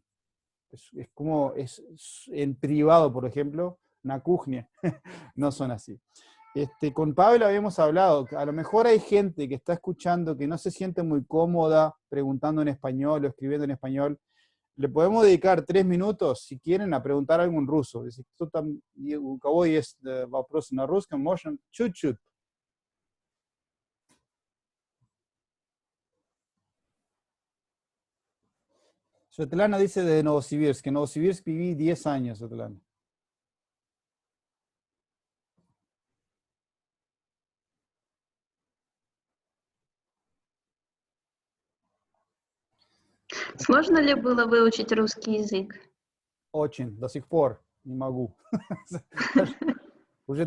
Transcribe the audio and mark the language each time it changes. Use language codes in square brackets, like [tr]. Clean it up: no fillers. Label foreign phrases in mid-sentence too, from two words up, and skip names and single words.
[es] Es como, en privado, por ejemplo, una kujnia, no son así. Con Pavel habíamos hablado, a lo mejor hay gente que está escuchando que no se siente muy cómoda preguntando en español o escribiendo en español. Le podemos dedicar 3 minutos, si quieren, a preguntar algo en ruso. [ru] Если кто-то, у кого есть вопросы на русском, можно чуть-чуть. [es] Svetlana dice de Novosibirsk, que en Novosibirsk viví 10 años, Svetlana. [ru] Сложно ли было выучить русский язык? Очень, до сих пор не могу. Уже